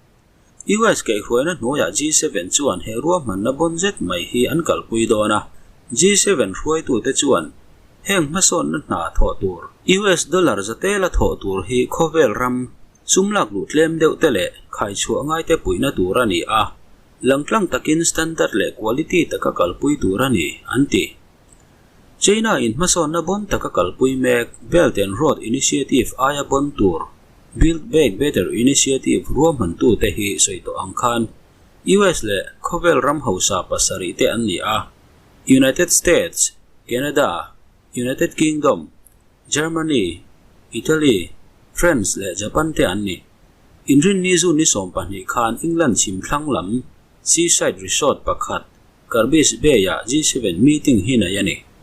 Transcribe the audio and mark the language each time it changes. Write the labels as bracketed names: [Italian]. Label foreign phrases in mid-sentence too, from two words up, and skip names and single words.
[Mizo] US kai hruai na hnoya G7 chuan he ruam man na bonjet mai hi an kalpui dona G7 hruai tu te chuan heng hmasawnna hna tho tur US dollar zatela tho tur hi khovel ram sumlak lu tlem deuh te le khai chu angai te puina tur ani a langtlang takin standard le quality taka kalpui tur ani anti China in hmasawnna bon taka kalpui mek Belt and Road Initiative aya bon tur Build Back Better Initiative ruam han tu te hi soito angkhan US le khovel ram hausa pasari te an ni a United States Canada United Kingdom Germany Italy France le Japan te an ni inrin ni zu ni som pani khan England chim thlang lam [English] seaside resort [Mizo] pakhat Karbis Bay ya G7 meeting hina yani